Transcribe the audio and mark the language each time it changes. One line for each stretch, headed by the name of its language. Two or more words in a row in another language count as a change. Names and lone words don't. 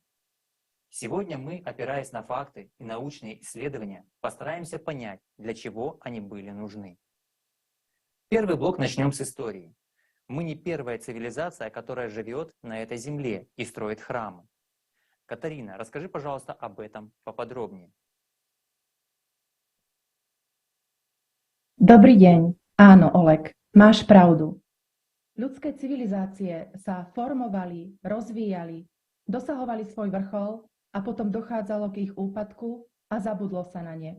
Russian: Сегодня мы, опираясь на факты и научные исследования, постараемся понять, для чего они были нужны. Первый блок начнем с истории. Мы не первая цивилизация, которая живет на этой земле и строит храмы. Катерина, расскажи, пожалуйста, об этом поподробнее.
Slovak: Dobrý deň. Áno, Oleg, máš pravdu. Ľudské civilizácie sa formovali, rozvíjali, dosahovali svoj vrchol a potom dochádzalo k ich úpadku a zabudlo sa na ne.